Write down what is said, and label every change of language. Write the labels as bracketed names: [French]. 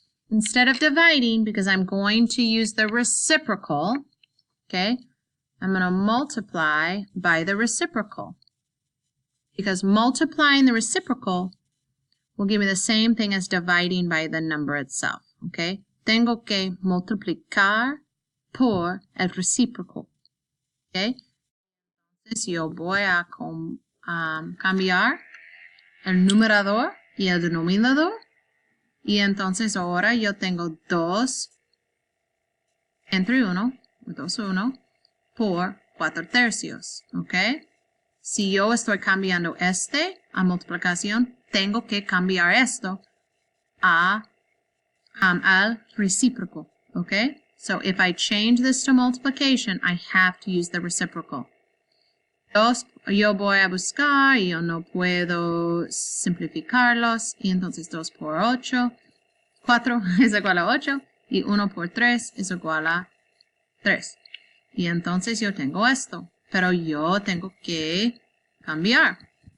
[English] Instead of dividing, because I'm going to use the reciprocal, okay, I'm going to multiply by the reciprocal. Because multiplying the reciprocal will give me the same thing as dividing by the number itself, okay? [Spanish] Tengo que multiplicar por el recíproco, okay? Entonces yo voy a cambiar el numerador y el denominador. Y entonces ahora yo tengo 2 entre 1, 2, 1, por 4/3, ¿ok? Si yo estoy cambiando este a multiplicación, tengo que cambiar esto a al recíproco, okay? [English] So if I change this to multiplication, I have to use the reciprocal. [Spanish] 2 yo voy a buscar y yo no puedo simplificarlos y entonces 2 por 8, 4 es igual a 8 y 1 por 3 es igual a 3. Y entonces yo tengo esto, pero yo tengo que cambiar.